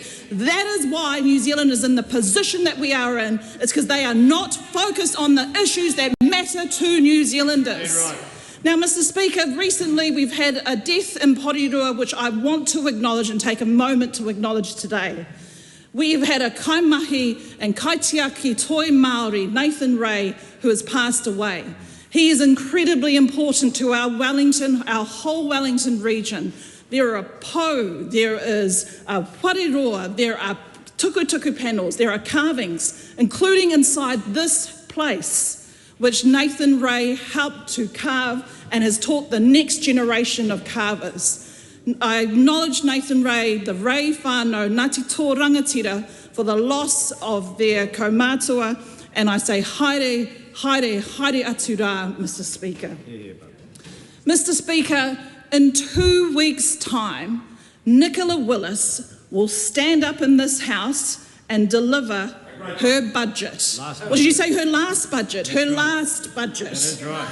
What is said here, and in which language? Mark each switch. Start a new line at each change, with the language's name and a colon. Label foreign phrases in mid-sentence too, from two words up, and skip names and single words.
English: That is why New Zealand is in the position that we are in. It's because they are not focused on the issues that matter to New Zealanders. That's right. Now, Mr. Speaker, recently we've had a death in Aotearoa, which I want to acknowledge and take a moment to acknowledge today. We've had a kaimahi and
Māori: kaitiaki toi Māori,
English: Nathan Ray, who has passed away. He is incredibly important to our Wellington, our whole Wellington region. There are po, there is Aotearoa, there are tuku panels, there are carvings, including inside this place, which Nathan Ray helped to carve and has taught the next generation of carvers. I acknowledge Nathan Ray, the Ray whānau, Ngāti Tō Rangatira, for the loss of their kaumātua, and I say
Māori: haere, haere, haere atu rā,
English: Mr. Speaker. Mr. Speaker, in 2 weeks' time, Nicola Willis will stand up in this House and deliver her budget. What did you say? Her last budget. Her last budget. That's right.